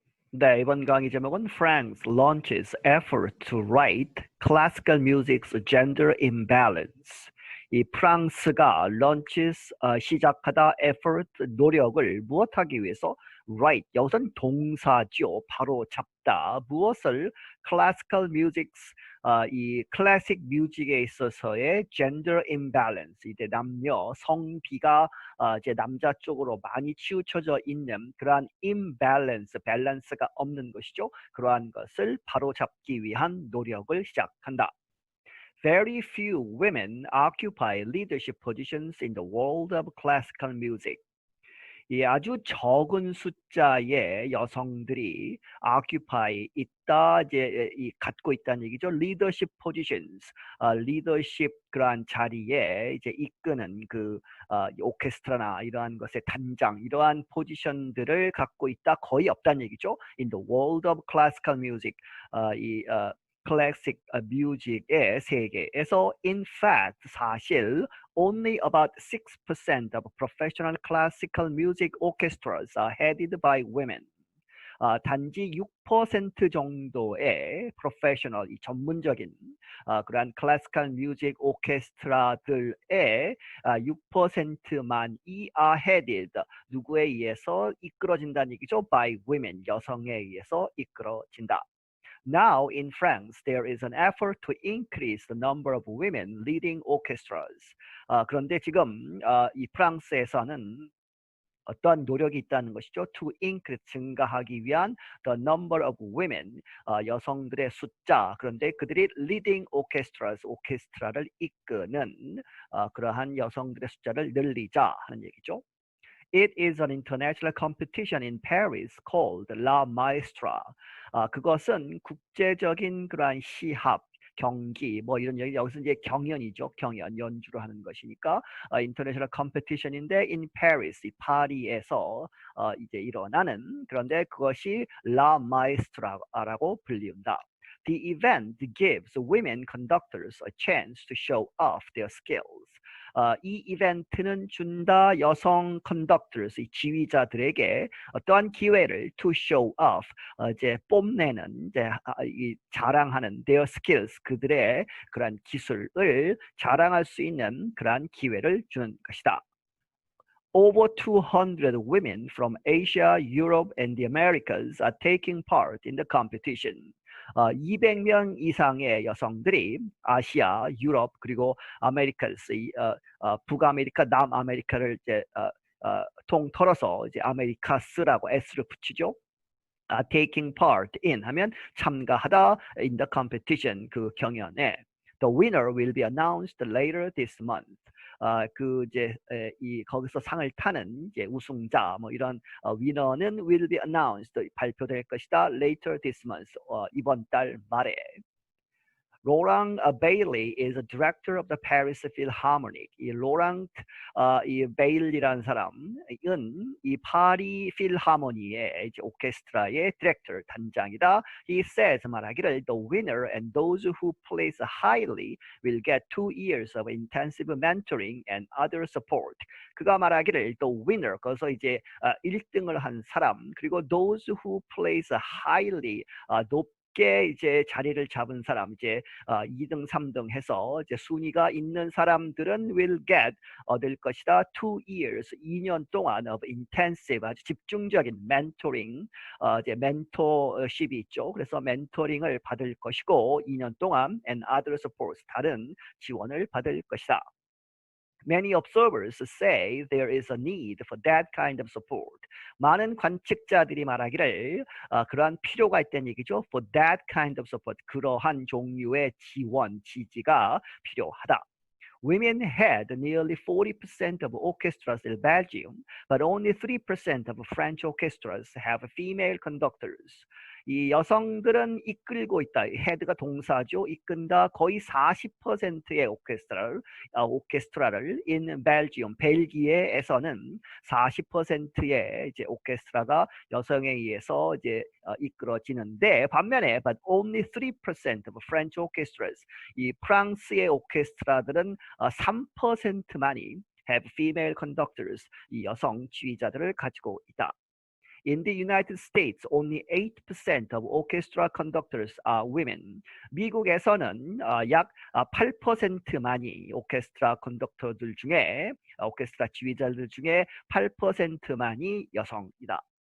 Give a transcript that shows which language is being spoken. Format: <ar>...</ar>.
<ko>네, 이번 강의 제목은</ko> <en>France launches effort to right classical music's gender imbalance.</en> <ko>이 프랑스가 launches 시작하다 effort 노력을 무엇하기 위해서 right 여기서는 동사죠. 바로 잡다. 무엇을</ko> <en>classical music's</en> <ko>이 클래식 뮤직에 있어서의</ko> <en>gender imbalance</en> <ko>이제 남녀 성비가 이제 남자 쪽으로 많이 치우쳐져 있는 그러한 imbalance, 밸런스가 없는 것이죠. 그러한 것을 바로잡기 위한 노력을 시작한다.</ko> <en>Very few women occupy leadership positions in the world of classical music.</en> <ko>이 아주 적은 숫자의 여성들이 occupy 있다 이제 이 갖고 있다는 얘기죠.</ko> <en>leadership positions,</en> <ko>leadership 그러한 자리에 이제 이끄는 그 오케스트라나 이러한 것의 단장 이러한 포지션들을 갖고 있다 거의 없다는 얘기죠.</ko> <en>In the world of classical music,</en> <ko>클래식 뮤직의 세계에서</ko> <en>in fact</en> <ko>사실</ko> <en>only about 6% of professional classical music orchestras are headed by women.</en> <ko>단지 6% 정도의 프로페셔널, 이 전문적인 그러한 클래시컬 뮤직 오케스트라들의 6%만이</ko> <en>are headed,</en> <ko>누구에 의해서 이끌어진다는 얘기죠?</ko> <en>by women,</en> <ko>여성에 의해서 이끌어진다.</ko> <en>Now in France, there is an effort to increase the number of women leading orchestras.</en> <ko>그런데 지금 이 프랑스에서는 어떤 노력이 있다는 것이죠.</ko> <en>To increase,</en> <ko>증가하기 위한</ko> <en>the number of women,</en> <ko>여성들의 숫자. 그런데 그들이</ko> <en>leading orchestras,</en> <ko>오케스트라를 이끄는 그러한 여성들의 숫자를 늘리자 하는 얘기죠.</ko> <en>It is an international competition in Paris called La Maestra.</en> <ko>그것은 국제적인 그러한 시합, 경기, 뭐 이런 얘기, 여기서 이제 경연이죠. 경연, 연주를 하는 것이니까</ko> <en>international competition</en> <ko>인데</ko> <en>in Paris,</en> <ko>이 파리에서 이제 일어나는 그런데 그것이 La Maestra라고 불린다.</ko> <en>The event gives women conductors a chance to show off their skills.</en> <ko>이 이벤트는 준다 여성 conductors, 이 지휘자들에게 어떠한 기회를</ko> <en>to show off,</en> <ko>이제 뽐내는, 이제 이 자랑하는</ko> <en>their skills,</en> <ko>그들의 그러한 기술을 자랑할 수 있는 그러한 기회를 주는 것이다.</ko> <en>Over 200 women from Asia, Europe, and the Americas are taking part in the competition.</en> <ko>200명 이상의 여성들이 아시아, 유럽 그리고 아메리카스, 북아메리카, 남아메리카를 이제 통틀어서 이제 아메리카스라고 S를 붙이죠.</ko> <en>taking part in</en> <ko>하면 참가하다</ko> <en>in the competition,</en> <ko>그 경연에.</ko> <en>The winner will be announced later this month.</en> <ko>그 이제 이 거기서 상을 타는 이제 우승자 뭐 이런 위너는</ko> <en>will be announced,</en> <ko>발표될 것이다</ko> <en>later this month,</en> <ko>이번 달 말에.</ko> <en>Laurent Bailey is a director of the Paris Philharmonic.</en> <ko>이 Laurent 이 Bailey라는 사람은 이 파리 필하모니의 이제 오케스트라의 디렉터, 단장이다.</ko> <en>He says,</en> <ko>말하기를</ko> <en>the winner and those who place highly will get 2 years of intensive mentoring and other support.</en> <ko>그가 말하기를</ko> <en>the winner,</en> <ko>거기서 이제 1등을 한 사람, 그리고</ko> <en>those who place highly,</en> <ko>높게 이제 자리를 잡은 사람, 이제 2등, 3등 해서 이제 순위가 있는 사람들은</ko> <en>will get,</en> <ko>얻을 것이다.</ko> <en>2 years,</en> <ko>2년 동안</ko> <en>of intensive,</en> <ko>아주 집중적인 mentoring, 이제 멘토십이 있죠. 그래서 멘토링을 받을 것이고 2년 동안</ko> <en>and other supports,</en> <ko>다른 지원을 받을 것이다.</ko> <en>Many observers say there is a need for that kind of support.</en> <ko>많은 관측자들이 말하기를 그러한 필요가 있다는 얘기죠.</ko> <en>For that kind of support,</en> <ko>그러한 종류의 지원, 지지가 필요하다.</ko> <en>Women had nearly 40% of orchestras in Belgium, but only 3% of French orchestras have female conductors.</en> <ko>이 여성들은 이끌고 있다. 헤드가 동사죠. 이끈다. 거의 40%의 오케스트라를</ko> <en>in Belgium,</en> <ko>벨기에에서는 40%의 이제 오케스트라가 여성에 의해서 이제 이끌어지는데, 반면에</ko> <en>but only 3% of French orchestras,</en> <ko>이 프랑스의 오케스트라들은 3%만이</ko> <en>have female conductors,</en> <ko>이 여성 지휘자들을 가지고 있다.</ko> <en>In the United States, only 8% of orchestra conductors are women.</en> <ko>미국에서는 약 8%만이 오케스트라 컨덕터들 중에 오케스트라 지휘자들 중에 8%만이 여성이다.</ko>